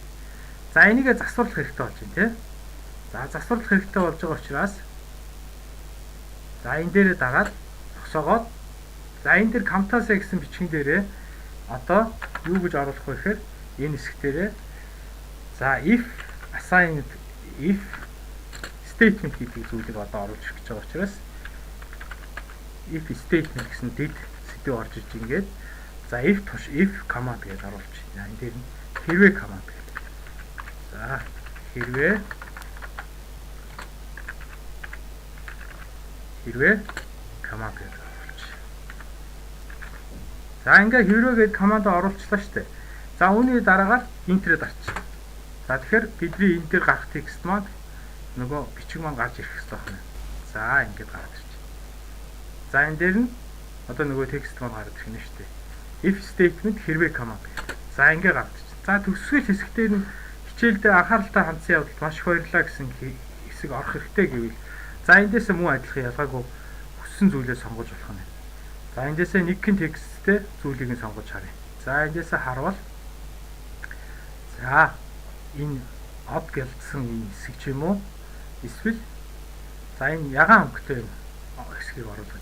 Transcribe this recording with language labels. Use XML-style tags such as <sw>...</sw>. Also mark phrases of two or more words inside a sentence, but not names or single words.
<mn>За энийгээ засварлах хэрэгтэй болж байна тий. За засварлах хэрэгтэй болж байгаа учраас за энэ дээрээ дагаад зогсоогоод за энэ дээр Camtasia гэсэн бичгэн дээрээ одоо юу гэж оруулах вэ гэхээр энэ хэсэг дээрээ за</mn> <en>if assigned if statement</en> <mn>гэдэг зүйлийг одоо оруулж ирэх гэж байгаа учраас</mn> <en>if statement</en> <mn>гэсэн дид сэдв орж иж ингээд за</mn> <en>if command</en> <mn>гэж оруулж байна. Энэ дээр нь хэрвээ command гэдэг. За хэрвээ command гэж оруулж. За ингээ хэрвээ гэдэг команд оруулчлаа шүү дээ. За үүний дараагаар энтерээ дарчих. За тэгэхээр бидний энэ дээр гарах текст маань нөгөө бичиг маань гарч ирэх хэрэгтэй байна. За ингээд гараад ирчих. За энэ дээр нь одоо нөгөө текст маань гараад ирэх нь шүү дээ.</mn> <en>If statement</en> <mn>хэрвээ command. За ингээ гараад ирчих. За төгсгөл хэсэг дээр нь хичээлдээ анхааралтай хандсан явдалд маш их баярлалаа гэсэн хэсэг орох хэрэгтэй гэвэл за эндээс мөн адилхан ялгаагүй хүссэн зүйлээ сонгож болох нь. За эндээсээ нэг гин тексттэй зүйлийг нь сонгож харъя. За эндээсээ харвал за энэ од гэлдсэн энэ хэсэг ч юм уу эсвэл за энэ ягаан өнгөтэй хэсгийг оруулах.</mn>